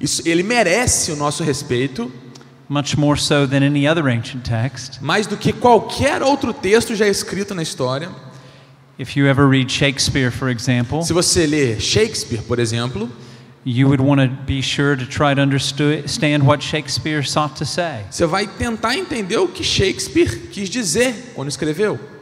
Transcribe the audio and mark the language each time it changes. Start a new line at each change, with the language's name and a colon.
Portuguese: Ele merece o nosso respeito.
English: Much more so than any other ancient text.
Portuguese: Mais do que qualquer outro texto já escrito na história.
English: If you ever read Shakespeare, for example,
Portuguese: se você ler Shakespeare, por exemplo,
English: you would want to be sure to try to understand what Shakespeare sought to say.
Portuguese: Você vai tentar entender o que Shakespeare quis dizer quando escreveu.